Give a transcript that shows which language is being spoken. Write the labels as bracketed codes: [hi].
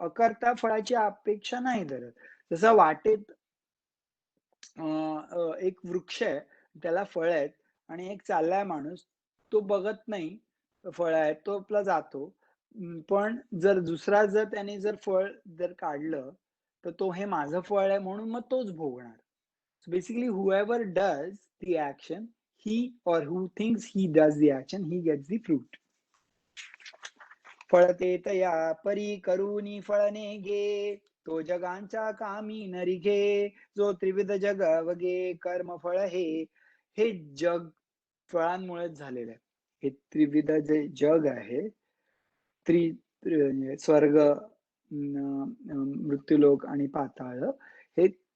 [mr] अकर्ता फळाची अपेक्षा नाही धरत. जसं वाटेत एक वृक्ष आहे, त्याला फळं आहेत आणि एक चाललाय माणूस, तो बघत नाही फळं आहेत, तो आपला जातो. पण जर दुसरा जर त्याने जर फळ जर काढलं, तर तो हे माझं फळ आहे म्हणून मग तोच भोगणार. [en] So basically whoever does the action, he or who thinks he does the action, he gets the fruit. [mr] फळते तया परी करूनी फळने घे तो जगांच्या कामी नरिघे जो त्रिविध जग वगे कर्म फळ हे जग फळांमुळेच झालेलं आहे. हे त्रिविध जे जग आहे स्वर्ग मृत्यूलोक आणि पाताळ हे